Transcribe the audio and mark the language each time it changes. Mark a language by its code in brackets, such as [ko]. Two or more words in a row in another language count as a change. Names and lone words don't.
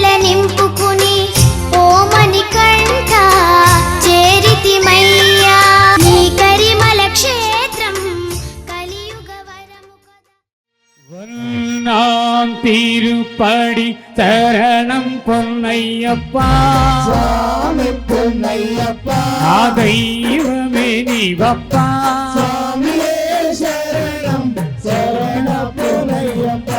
[te] నింపుకుని ఓ మణికంఠ చేరితిమయ్యా నీ కరిమల క్షేత్రం కలియుగ వరము [ta] நான் திருப்படி சரணம் பொன்னையப்பா சுவாமி பொன்னையப்பா தெய்வமே நீவப்பா சுவாமியே சரணம் சரண பொன்னையப்பா